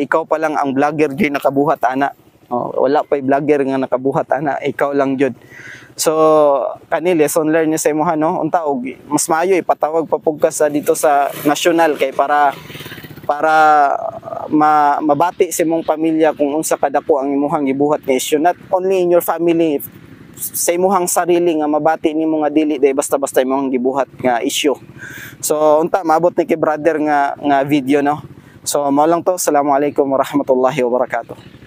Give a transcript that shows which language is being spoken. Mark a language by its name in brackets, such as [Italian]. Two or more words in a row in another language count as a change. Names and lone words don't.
[Cebuano] Ikaw pa lang ang vlogger jud nakabuhat ana. Wala pay vlogger nga nakabuhat ana, ikaw lang jud. So kani [English] lesson learned [Cebuano] ni sa imuha, no, unta og mas maayo ipatawag pa pug ka sa dito sa national kay para mabati sa imong pamilya kung unsa kadako ang imuhang gibuhat nga issue, [English] not only in your family, [Cebuano] sa imuhang sarili nga mabati nimo nga dili day basta-basta imong gibuhat nga issue. So unta maabot ni kay brother nga video, no. So mao lang to. [Arabic] السلام عليكم ورحمة الله وبركاته.